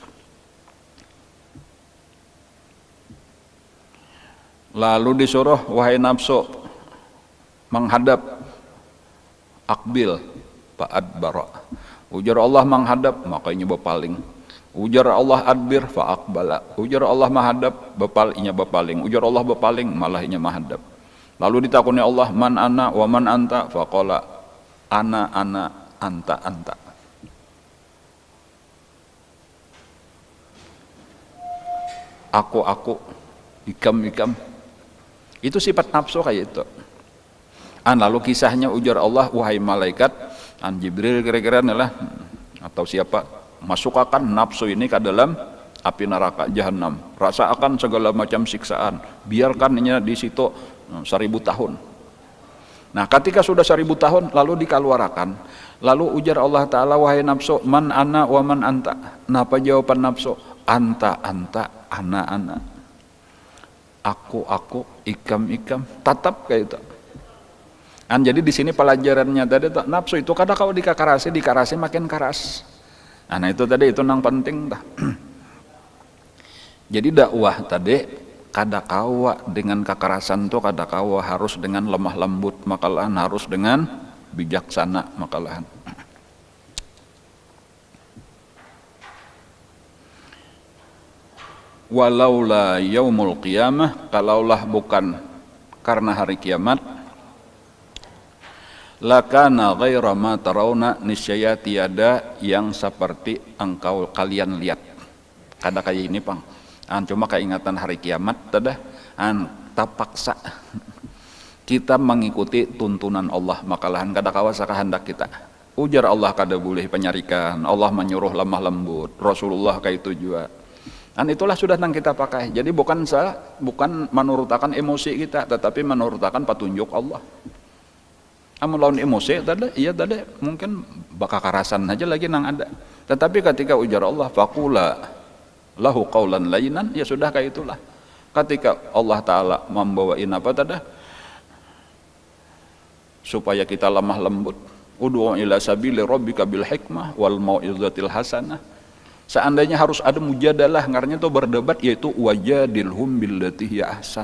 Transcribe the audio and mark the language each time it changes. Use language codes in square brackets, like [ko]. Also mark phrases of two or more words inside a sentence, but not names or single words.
[bjn] Lalu disuruh, wahai nafsu menghadap, [ar] أقبل فأدبر. [bjn] Ujar Allah menghadap, makanya berpaling. Ujar Allah [ar] أدبر فأقبل. [bjn] Ujar Allah menghadap, inya berpaling. Ujar Allah berpaling, malah inya menghadap. Lalu ditakuni Allah, [ar] من أنا ومن أنت. فقال أنا أنت. [bjn] Aku, ikam. Itu sifat nafsu kayak itu. Lalu kisahnya ujar Allah, wahai malaikat, Jibril kira-kira adalah atau siapa, masukkan nafsu ini ke dalam api neraka jahanam. Rasakan segala macam siksaan. Biarkan ini di situ 1000 tahun. Nah, ketika sudah 1000 tahun lalu dikeluarkan. Lalu ujar Allah Ta'ala, wahai nafsu, [ar] من أنا ومن أنت. [bjn] Napa jawaban nafsu? [ar] أنت، أنا. [bjn] Aku, ikam. Tetap kayak itu. Jadi di sini pelajarannya tadi nafsu itu kadang kalau dikarasi makin keras. Nah itu tadi itu nang penting dah. Jadi dakwah tadi kadakawa dengan kekerasan tuh kadakawa harus dengan lemah lembut, makalahan harus dengan bijaksana, makalahan. [ar] ولولا يوم القيامة, [bjn] kalaulah bukan karena hari kiamat, [ar] لكان غير ما ترون, [bjn] niscaya tiada yang seperti kalian lihat. Kada kayak ini pang. Cuma keingatan hari kiamat tadah tapaksa kita mengikuti tuntunan Allah, makalahan kada kawasa kehendak kita. Ujar Allah kada boleh penyarikan, Allah menyuruh lemah lembut, Rasulullah kayak itu juga. Itulah sudah yang kita pakai. Jadi bukan menurutakan emosi kita, tetapi menurutakan petunjuk Allah. Lawan emosi tadi mungkin bakal karasan aja lagi nang ada. Tetapi ketika ujar Allah, [ar] فقولا له قولا لينا, [bjn] ya sudah kayak itulah. Ketika Allah Ta'ala membawain apa tadi? Supaya kita lemah lembut. [ar] ادع إلى سبيل ربك بالحكمة والموعظة الحسنة. [bjn] Seandainya harus ada mujadalah, ngarnya tuh berdebat, yaitu [ar] وجادلهم بالتي هي أحسن.